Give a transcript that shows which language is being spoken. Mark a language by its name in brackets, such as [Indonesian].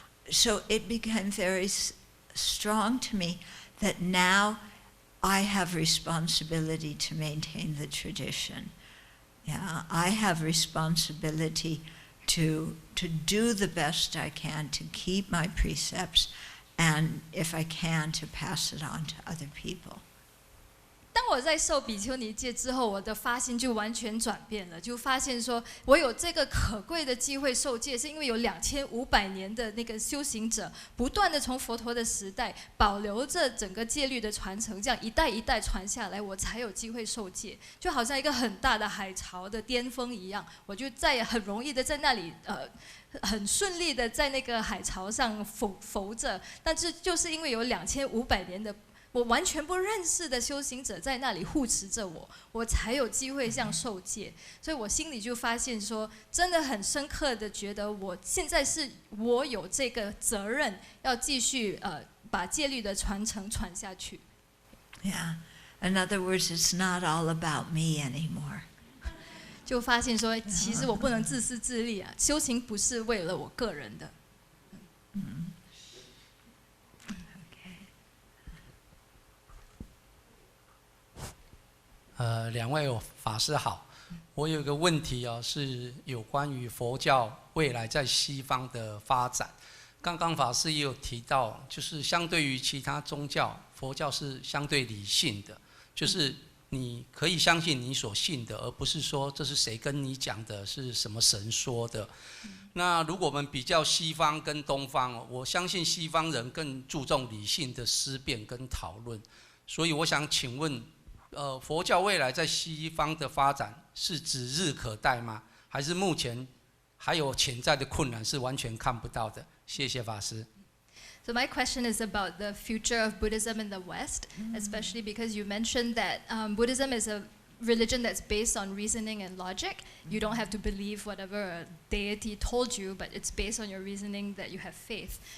[English] So it became very strong to me that now I have responsibility to maintain the tradition. Yeah, I have responsibility to do the best I can to keep my precepts, and if I can, to pass it on to other people. [Chinese] 当我在受比丘尼戒之后，我的发心就完全转变了，就发现说我有这个可贵的机会受戒，是因为有2500年的那个修行者不断的从佛陀的时代保留着整个戒律的传承，这样一代一代传下来，我才有机会受戒，就好像一个很大的海潮的巅峰一样，我就很容易的在那里很顺利的在那个海潮上浮着，但是就是因为有2500年的我完全不认识的修行者在那里护持着我，我才有机会这样受戒。所以我心里就发现说，真的很深刻的觉得，我现在是我有这个责任，要继续把戒律的传承传下去。 [English] Yeah. In other words, it's not all about me anymore. [Chinese] 就发现说，其实我不能自私自利啊，修行不是为了我个人的。两位法师好，我有一个问题哦，是有关于佛教未来在西方的发展。刚刚法师也有提到，就是相对于其他宗教，佛教是相对理性的，就是你可以相信你所信的，而不是说这是谁跟你讲的，是什么神说的。那如果我们比较西方跟东方，我相信西方人更注重理性的思辨跟讨论，所以我想请问，佛教未来在西方的发展是指日可待吗？还是目前还有潜在的困难是完全看不到的？谢谢法师。 [English] So my question is about the future of Buddhism in the West, especially because you mentioned that Buddhism is a religion that's based on reasoning and logic. You don't have to believe whatever a deity told you, but it's based on your reasoning that you have faith.